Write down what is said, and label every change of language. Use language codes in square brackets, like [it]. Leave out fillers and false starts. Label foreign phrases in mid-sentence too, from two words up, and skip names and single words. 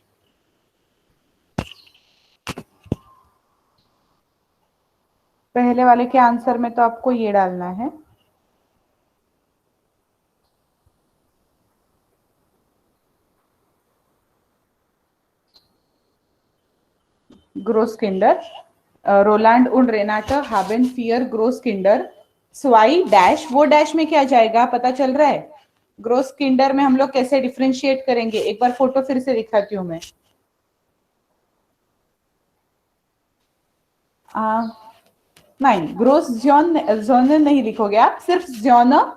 [hi] पहले वाले के आंसर में तो आपको ये डालना है, [de] Großkinder, रोलैंड und रेनाटा haben 4 Großkinder, [hi] स्वाई डैश, वो डैश में क्या जाएगा पता चल रहा है। ग्रोस किंडर में हम लोग कैसे डिफरेंशिएट करेंगे, एक बार फोटो फिर से दिखाती हूँ मैं। नहीं, ग्रोस जॉन जोन नहीं लिखोगे आप, सिर्फ जॉन।